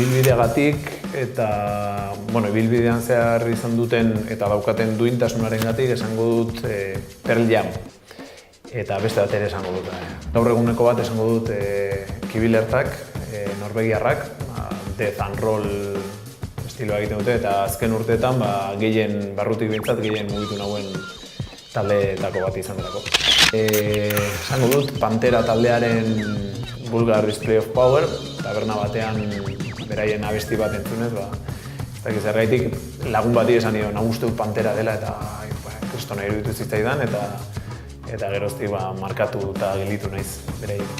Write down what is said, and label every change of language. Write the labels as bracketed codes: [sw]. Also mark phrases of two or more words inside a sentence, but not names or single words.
[eu] ibilbideagatik eta ibilbidean zehar izan duten eta daukaten duintasunarengatik esango dut Pearl Jam. Eta beste bat ere esango dut. Gaur eguneko bat esango dut Kibilertak, norvegiarrak, [en] death and roll [eu] estiloa egiten dute eta azken urteetan gehien barrutik bintzat gehien mugitu nauen taldeetako bat izan delako. Esango dut Pantera taldearen Vulgar Display of Power, taberna batean beraien abesti bat entzunez, ez dakiz zergaitik lagun bati esan nion, uste dut Pantera dela eta kristona iruditu zitzaidan eta geroztik markatu eta gelditu naiz beraiek.